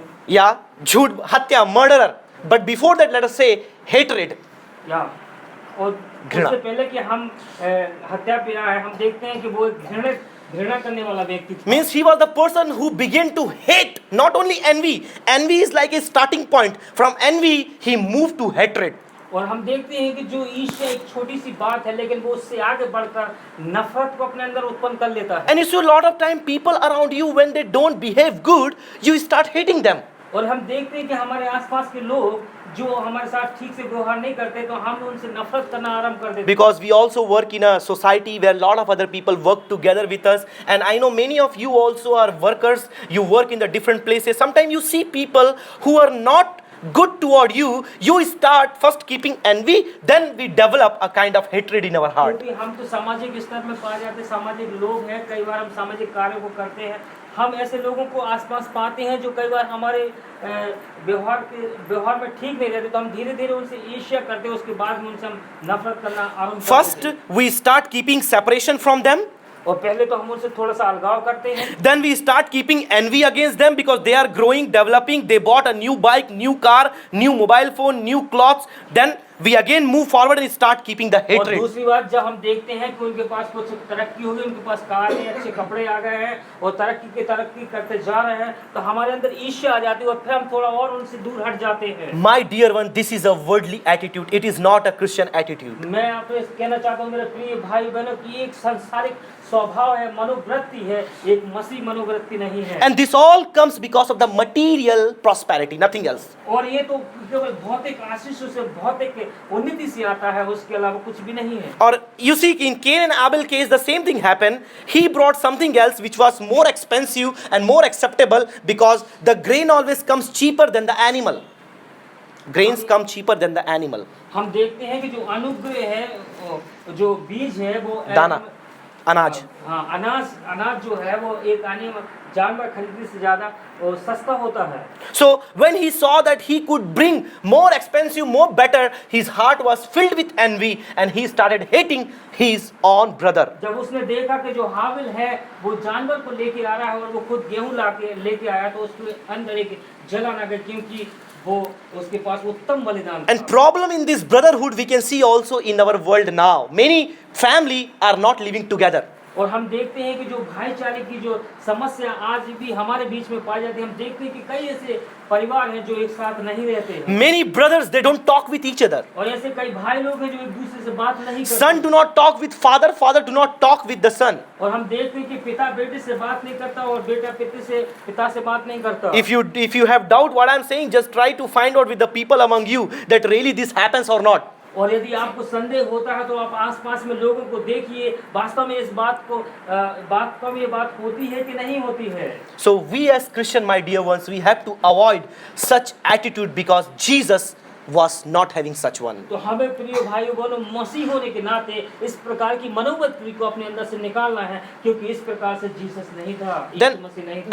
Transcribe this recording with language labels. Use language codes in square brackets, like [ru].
[hi] या झूठ, हत्या, [en] murderer. But before that, let us say hatred. [hi] या और घृणा। उससे पहले कि हम हत्या पे आए, हम देखते हैं कि वो एक घृणा करने वाला व्यक्ति था। [en] Means he was the person who began to hate, not only envy. Envy is like a starting point. From envy, he moved to hatred. [hi] और हम देखते हैं कि जो ईर्ष्या एक छोटी सी बात है, लेकिन वो उससे आगे बढ़कर नफरत को अपने अंदर उत्पन्न कर लेता है। [en] And you see a lot of time people around you, when they don't behave good, you start hating them. [hi] और हम देखते हैं कि हमारे आसपास के लोग जो हमारे साथ ठीक से व्यवहार नहीं करते, तो हम उनसे नफरत करना आरंभ कर देते हैं। [en] Because we also work in a society where a lot of other people work together with us, and I know many of you also are workers. You work in the different places. Sometimes you see people who are not good toward you. You start first keeping envy, then we develop a kind of hatred in our heart. [hi] क्योंकि हम तो सामाजिक स्तर में पाए जाते सामाजिक लोग हैं, कई बार हम सामाजिक कार्यों को करते हैं, हम ऐसे लोगों को आसपास पाते हैं जो कई बार हमारे व्यवहार में ठीक नहीं रहते, तो हम धीरे धीरे उनसे ईर्ष्या करते हैं, उसके बाद में उनसे हम नफरत करना आरंभ कर देते [en] First, [hi] हैं। [en] we start keeping separation from them. [hi] और पहले तो हम उनसे थोड़ा सा अलगाव करते हैं, [en] Then we start keeping envy against them because they are growing, developing. They bought a new bike, new car, new mobile phone, new clothes. Then we again move forward and start keeping the [hi] और [en] hatred. [hi] दूसरी बात, जब हम देखते हैं कि उनके पास कुछ तरक्की हो गई, उनके पास कार है, अच्छे कपड़े आ गए हैं और तरक्की करते जा रहे हैं, तो हमारे अंदर ईर्ष्या आ जाती है और फिर हम थोड़ा और उनसे दूर हट जाते हैं। [en] My dear one, this is a worldly attitude. It is not a Christian attitude. [hi] मैं आपसे कहना चाहता हूँ मेरे प्रिय भाई बहनों की एक सांसारिक स्वभाव है, मनोवृत्ति है, एक मसीह मनोवृत्ति नहीं है। [en] And this all comes because of the material prosperity, nothing else. [hi] और ये तो केवल भौतिक आशीषों से, भौतिक उन्नति से आता है, उसके अलावा कुछ भी नहीं है। [en] Or you see, in Cain and Abel case, the same thing happened. He brought something else which was more expensive and more acceptable because the grain always comes cheaper than the animal. Grains come cheaper than the animal. [hi] हम देखते हैं कि जो अनुग्रह है, जो बीज है, वो दाना, अनाज. हाँ, अनाज जो है वो एक जानवर खरीदने से ज्यादा वो सस्ता होता है। [en] So when he saw that he could bring more expensive, more better, his heart was filled with envy and he started hating his own brother. [hi] जब उसने देखा कि जो हाबिल है वो जानवर को लेके आ रहा है और वो खुद गेहूं लेके आया, तो उसके अंदर एक जलन आ गई, क्योंकि वो उसके पास उत्तम बलिदान था। [en] And problem in this brotherhood we can see also in our world now. Many family are not living together. [hi] और हम देखते हैं कि जो भाईचारे की जो समस्या आज भी हमारे बीच में पाई जाती है, हम देखते हैं कि कई ऐसे परिवार हैं जो एक साथ नहीं रहते हैं। [en] Many brothers, they don't talk with each other. [hi] और ऐसे कई भाई लोग हैं जो एक दूसरे से बात नहीं करते। [en] Son do not talk with father, father do not talk with the son. [hi] और हम देखते हैं कि पिता बेटे से बात नहीं करता और बेटा पिता से बात नहीं करता। [en] If you have doubt what I am saying, just try to find out with the people among you that really this happens or not. [hi] और यदि आपको संदेह होता है तो आप आसपास में लोगों को देखिए, वास्तव में इस बात में ये बात होती है कि नहीं होती है। [en] So we as Christian, my dear ones, we have to avoid such attitude because Jesus was not having such one. [hi] तो हमें प्रिय भाइयों बहनों, मसीह होने के नाते इस प्रकार की मनोवृत्ति को अपने अंदर से निकालना है, क्योंकि इस प्रकार से जीसस नहीं था, यीशु मसीह नहीं था।